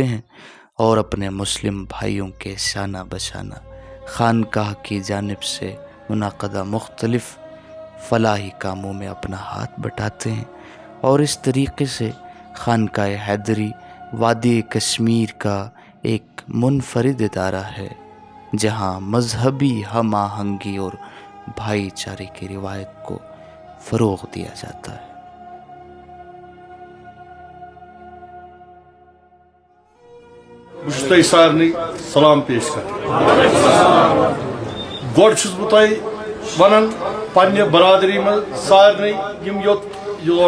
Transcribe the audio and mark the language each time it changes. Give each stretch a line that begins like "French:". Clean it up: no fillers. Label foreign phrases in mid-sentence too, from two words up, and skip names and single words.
Urdu: ہیں اور اپنے مسلم بھائیوں کے شانہ بشانہ خانقاہ کی جانب سے منعقدہ مختلف فلاحی کاموں میں اپنا ہاتھ بٹاتے ہیں، اور اس طریقے سے خانقاہ حیدری وادی کشمیر کا ایک منفرد ادارہ ہے جہاں مذہبی ہم آہنگی اور بھائی چارے کی روایت کو فروغ دیا جاتا ہے۔
Kashmiri: بہٕ سارنٕے سلام پیش کران گۄڈٕ چھُس بہٕ تۄہہِ وَنان پننہِ برادری منٛز سارنٕے یِم یور